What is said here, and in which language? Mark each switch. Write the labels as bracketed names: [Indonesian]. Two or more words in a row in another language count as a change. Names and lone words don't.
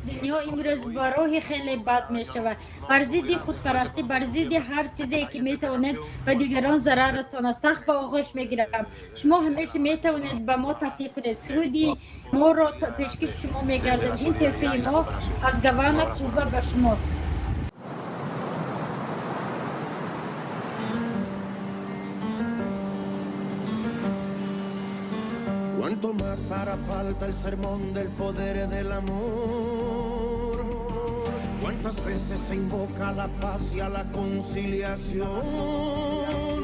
[Tajik] дунё имрӯз ба роҳи хеле бад мешавад. бар зидди худпарастӣ, бар зидди ҳар чизе ки метавонед ба дигарон зарар расонад. сахт ба оғӯш мегирам. шумо ҳамеша метавонед ба мо таклиф кунед. суруди моро пешкиши шумо мегардем. ин тӯҳфаи мо аз Гавана, Куба ба шумост. [Spanish] Cuánto más hará falta el sermón del poder del amor. Cuántas veces se invoca a la paz y a la conciliación.